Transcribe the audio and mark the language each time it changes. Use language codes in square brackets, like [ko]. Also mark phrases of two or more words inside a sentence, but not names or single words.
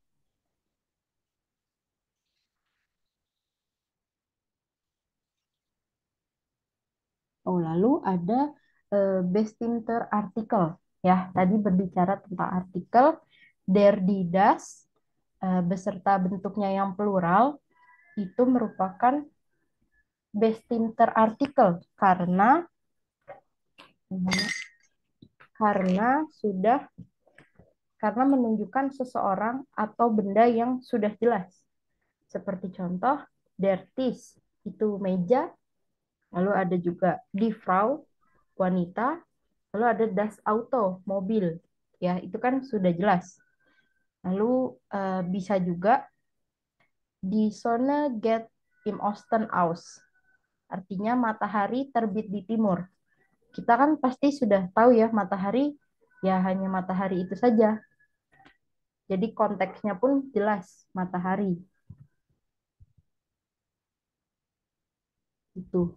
[id] Oh, lalu ada [de] bestimmter artikel. [id] Ya, tadi berbicara tentang artikel [de] der, die, das, [id] beserta bentuknya yang plural, itu merupakan [de] bestimmter artikel [id] karena sudah karena menunjukkan seseorang atau benda yang sudah jelas. Seperti contoh, [de] der Tisch [id] itu meja, lalu ada juga [de] die Frau [id] wanita, lalu ada [de] das Auto [id] mobil. Ya, itu kan sudah jelas. Lalu bisa juga [de] die Sonne geht im Osten aus. [id] Artinya matahari terbit di timur. Kita kan pasti sudah tahu ya matahari ya hanya matahari itu saja. Jadi konteksnya pun jelas matahari. Itu.